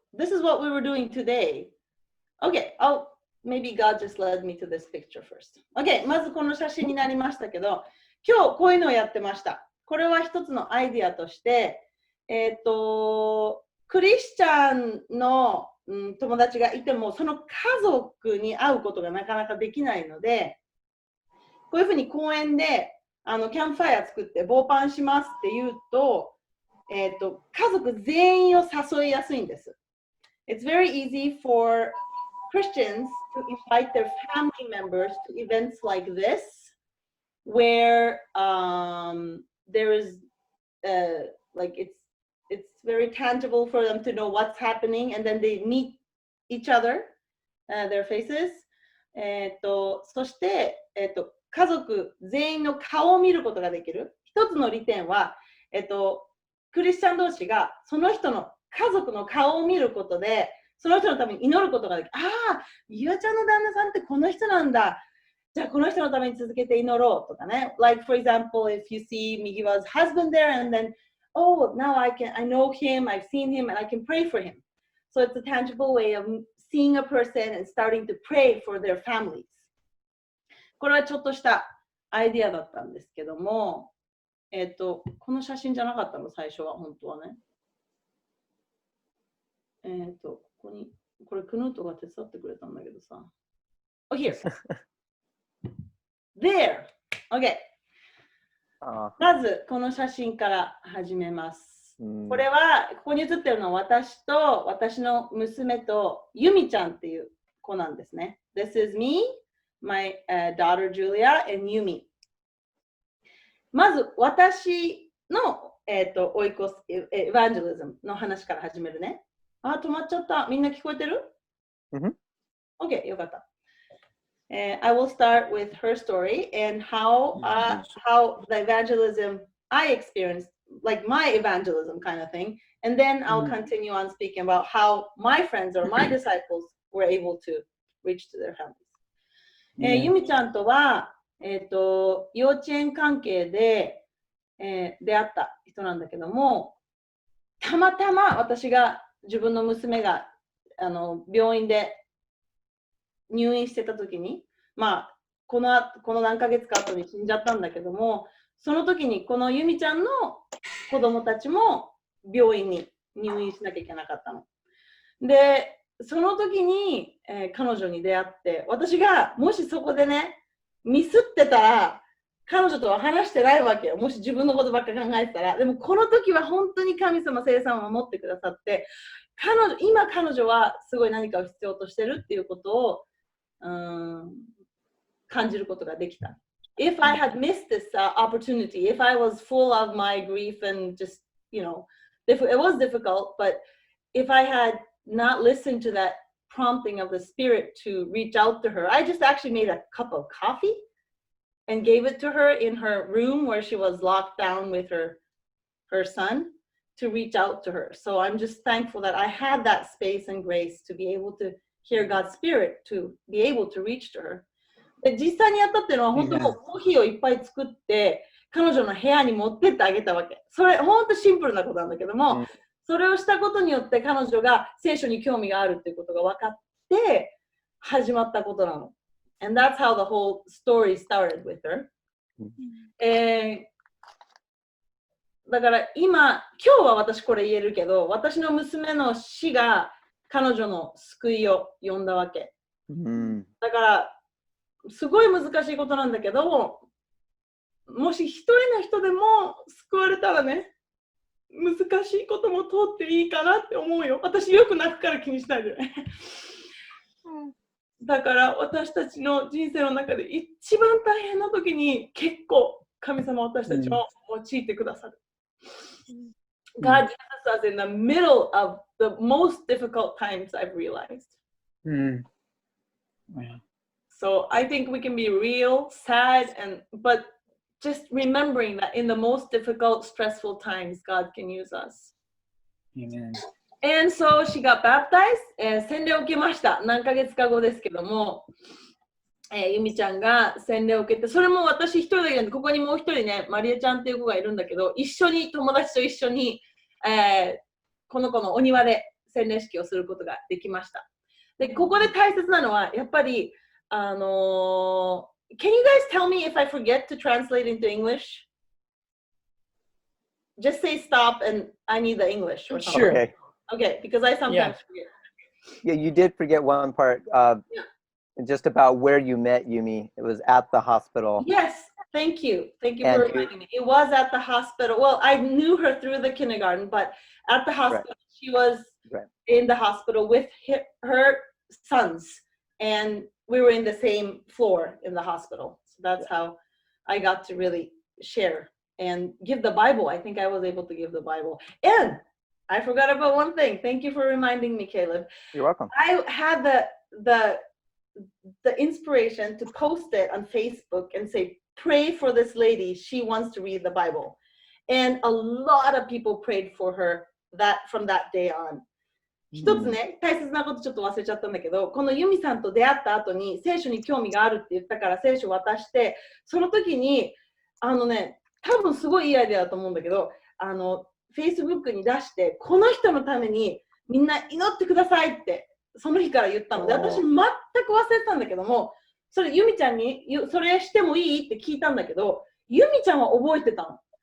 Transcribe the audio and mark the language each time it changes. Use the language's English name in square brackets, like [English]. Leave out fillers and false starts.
[English] This is what we were doing today. Okay, maybe God just led me to this picture first. [Japanese] Okay, まずこの写真になりましたけど、今日こういうのをやってました。これは一つのアイディアとして、クリスチャンの、友達がいても、その家族に会うことがなかなかできないので、こういうふうに公園でキャンプファイア作って防パンしますって言うと、家族全員を誘いやすいんです。 [English] It's very easy for Christians to invite their family members to events like this, where there is like it's very tangible for them to know what's happening, and then they meet each other, their faces. [Japanese] そして、家族全員の顔を見ることができる。一つの利点は、クリスチャン同士がその人の家族の顔を見ることで、その人のために祈ることができる。ああ、ゆあちゃんの旦那さんってこの人なんだ。じゃあこの人のために続けて祈ろうとかね。 [English] Like for example, if you see Migiwa's husband there and then, oh, now I know him, I've seen him, and I can pray for him. So it's a tangible way of seeing a person and starting to pray for their families. [Japanese] これはちょっとしたアイディアだったんですけども、この写真じゃなかったの、最初は、本当はね。ここに、これ、クヌートが手伝ってくれたんだけどさ。 [English] Oh, here. There. Okay. [Japanese] まず、この写真から始めます。これは、ここに写ってるのは私と私の娘とユミちゃんっていう子なんですね。 [English] This is me, my daughter Julia, and Yumi. [Japanese] まず、私の、Oikos Evangelism の話から始めるね。あ、止まっちゃった。みんな聞こえてる？ OK、よかった。 [English] I will start with her story and how the evangelism I experienced, like my evangelism kind of thing, and then I'll continue on speaking about how my friends or my disciples were able to reach to their families. [Japanese] ユミちゃんとは、幼稚園関係で、出会った人なんだけども、たまたま私が自分の娘が病院で入院してた時に、まあこの何ヶ月か後に死んじゃったんだけども、その時にこのユミちゃんの子供たちも病院に入院しなきゃいけなかったの。で、その時に、彼女に出会って、私がもしそこでね、ミスってたら、彼女とは話してないわけよ。もし自分のことばっか考えてたら。でもこの時は本当に神様、聖霊様を守ってくださって、今彼女はすごい何かを必要としてるっていうことを感じることができた。 [English] If I had missed this opportunity, if I was full of my grief and just, you know, it was difficult, but if I had not listened to that prompting of the Spirit to reach out to her, I just actually made a cup of coffee and gave it to her in her room where she was locked down with her son to reach out to her. So I'm just thankful that I had that space and grace to be able to hear God's Spirit, to be able to reach to her. [Japanese] で、実際にやったっていうのは本当もうコーヒーをいっぱい作って彼女の部屋に持ってってあげたわけ。それ本当シンプルなことなんだけども、それをしたことによって彼女が聖書に興味があるっていうことが分かって始まったことなの。 [English] And that's how the whole story started with her. [Japanese] だから今日は私これ言えるけど、私の娘の死が彼女の救いを呼んだわけ。だからすごい難しいことなんだけど、もし一人の人でも救われたらね、難しいことも通っていいかなって思うよ。私よく泣くから気にしないでね。だから私たちの人生の中で一番大変な時に結構神様私たちを用いてくださる。 [English] God uses us in the middle of the most difficult times I've realized. So I think we can be real, sad, but just remembering that in the most difficult, stressful times, God can use us. Amen. And so she got baptized. [Japanese] 洗礼を受けました。何ヶ月か後ですけども。ゆみちゃんが洗礼を受けて、それも私一人だけなんで、ここにもう一人ね、マリエちゃんっていう子がいるんだけど、友達と一緒に、この子のお庭で洗礼式をすることができました。で、ここで大切なのは、やっぱり、 [English] Can you guys tell me if I forget to translate into English? Just say stop and I need the English. Or Sure. Okay. Okay, because I sometimes forget. Yeah, you did forget one part. Just about where you met Yumi. It was at the hospital. Yes, thank you. Thank you And for reminding me. It was at the hospital. Well, I knew her through the kindergarten, but at the hospital, she was in the hospital with her sons, and we were in the same floor in the hospital. So that's how I got to really share and give the Bible. I think I was able to give the Bible. And I forgot about one thing. Thank you for reminding me, Caleb. You're welcome. I had the inspiration to post it on Facebook and say, pray for this lady. She wants to read the Bible. And a lot of people prayed for her from that day on. [Japanese] 一つね、大切なことちょっと忘れちゃったんだけど、このユミさんと出会った後に聖書に興味があるって言ったから聖書を渡して、その時に、多分すごいいいアイデアだと思うんだけど、Facebook に出して、この人のためにみんな祈ってくださいって、その日から言ったので、私全く忘れてたんだけども、それユミちゃんにそれしてもいいって聞いたんだけど、ユミちゃんは覚えてたの。